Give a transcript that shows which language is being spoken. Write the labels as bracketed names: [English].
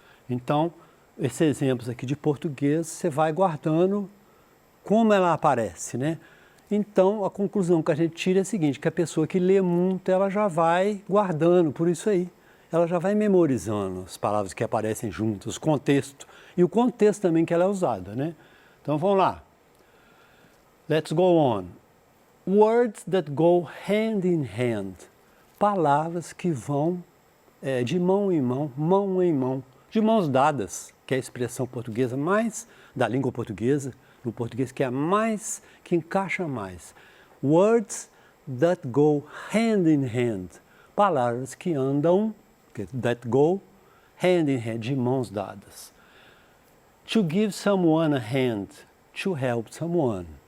[Portuguese] Então, esses exemplos aqui de português, você vai guardando como ela aparece, né? Então, a conclusão que a gente tira é a seguinte, que a pessoa que lê muito, ela já vai guardando por isso aí. Ela já vai memorizando as palavras que aparecem juntas, o contexto. E o contexto também que ela é usada, né? Então, vamos lá. [English] Let's go on. Words that go hand in hand. [Portuguese] Palavras que vão de mão em mão, mão em mão, de mãos dadas, que é a expressão portuguesa mais, da língua portuguesa, no português que é mais, que encaixa mais. [English] Words that go hand in hand. [Portuguese] Palavras que andam, [English] that go hand in hand, [Portuguese] de mãos dadas. [English] To give someone a hand, to help someone.